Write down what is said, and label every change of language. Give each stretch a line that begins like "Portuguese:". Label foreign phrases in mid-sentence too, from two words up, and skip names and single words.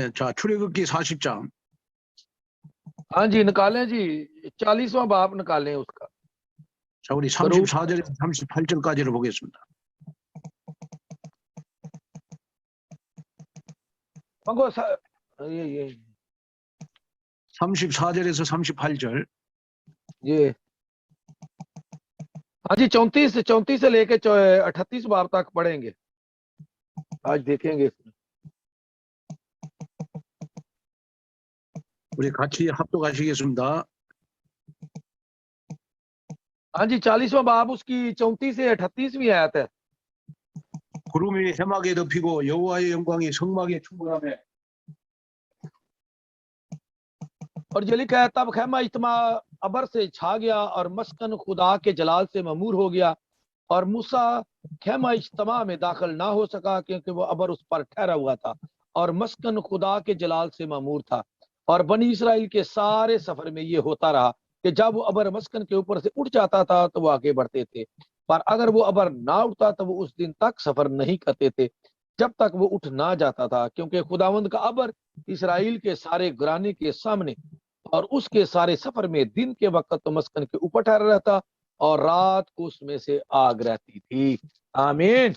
Korean: 자, 출애굽기 40장.
Urdu: ہاں جی نکالیں جی 40واں باب نکالیں اس کا
Korean: 자, 우리
Urdu: करूब
Korean: 34절에서 38절까지를 보겠습니다. मंगो ये 34절에서 38절.
Urdu: یہ ہاں جی 34 سے لے کے 38 باب تک پڑھیں گے آج دیکھیں گے اس میں
Korean: 우리 같이 합독하시겠습니다.
Urdu: ہاں جی 40واں باب اس کی 34 سے 38ویں آیت ہے
Korean: 구름이 해막에 덮이고 여호와의 영광이 성막에 충만하며
Urdu: اور یہ لکھا ہے تب خیمہ اجتماع ابر سے چھا گیا اور مسکن خدا کے جلال سے معمور ہو گیا اور موسیٰ خیمہ اجتماع میں داخل نہ ہو سکا کیونکہ وہ ابر اس پر ٹھہرا ہوا تھا اور مسکن خدا کے جلال سے معمور تھا اور بنی اسرائیل کے سارے سفر میں یہ ہوتا رہا کہ جب وہ ابر مسکن کے اوپر سے اٹھ جاتا تھا تو وہ آگے بڑھتے تھے پر اگر وہ ابر نہ اٹھتا تو وہ اس دن تک سفر نہیں کرتے تھے جب تک وہ اٹھ نہ جاتا تھا کیونکہ خداوند کا ابر اسرائیل کے سارے گھرانے کے سامنے اور اس کے سارے سفر میں دن کے وقت تو مسکن کے اوپر ٹھہرا رہتا اور رات کو اس میں سے آگ رہتی تھی آمین